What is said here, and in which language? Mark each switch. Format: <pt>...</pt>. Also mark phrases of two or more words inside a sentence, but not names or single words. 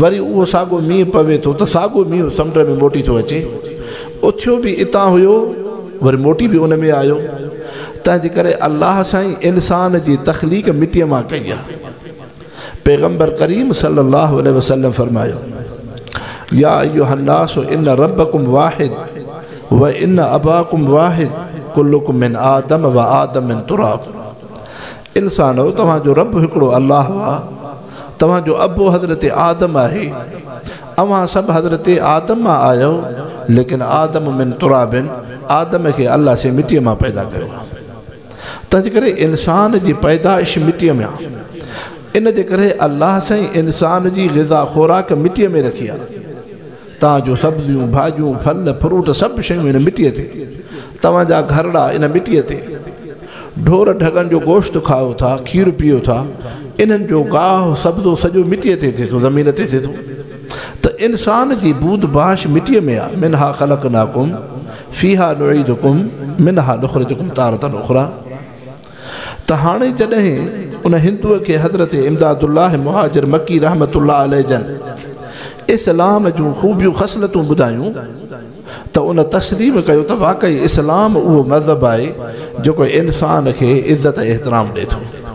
<sd>वरी उहो साॻियो मींहुं पवे थो त साॻियो मींहुं समुंड में मोटी थो अचे। उथियो बि इतां हुयो, वरी मोटी बि उन में आयो। तंहिंजे करे अल्लाह साईं इंसान जी तख़लीक़ मिटीअ मां कई आहे। पैगम्बर करीम</sd> <ar>صلى الله عليه وسلم फरमायो يا أيها الناس إن ربكم واحد وإن أباكم واحد كلكم من آدم وآدم من تراب.</ar> <sd>इंसानो तव्हांजो रब हिकिड़ो अल्लाह आहे। तव्हांजो अबो हज़रत आदम आहे। अवां सभु हज़रत आदम मां आहियो, लेकिन</sd> <ar>آدم من تراب,</ar> <sd>आदम खे अल्लाह से मिटीअ मां पैदा कयो। तंहिंजे करे इंसान जी पैदाइश मिटीअ में आहे। इन जे करे अल्लाह साईं इंसान जी ग़िज़ा ख़ुराक मिटीअ में रखी आहे। तव्हांजो सब्जियूं भाॼियूं फल फ्रूट सभु शयूं इन मिटीअ ते। तव्हांजा घरड़ा इन मिटीअ ते। ढोर ढगनि जो गोश्त खाओ था, खीर पीओ था। इन्हनि जो गाह सब्ज़ो सॼो मिटीअ ते थिए थो, ज़मीन ते थिए थो। त इंसान जी बूद बाश मिटीअ में आहे।</sd> <ar>منها خلقناكم فيها نعيدكم منها نخرجكم تارة أخرى.</ar> <sd>त हाणे जॾहिं उन हिंदुअ खे हज़रत इमदादुल्लाह मुहाजिर मक्की</sd> <ar>رحمة الله عليه</ar> <sd>जन इस्लाम जूं ख़ूबियूं ख़सलतूं ॿुधायूं त उन तस्लीम कयो त वाक़ई इस्लाम उहो मज़हब आहे जेको इंसान खे इज़त एहतराम ॾिए थो।</sd>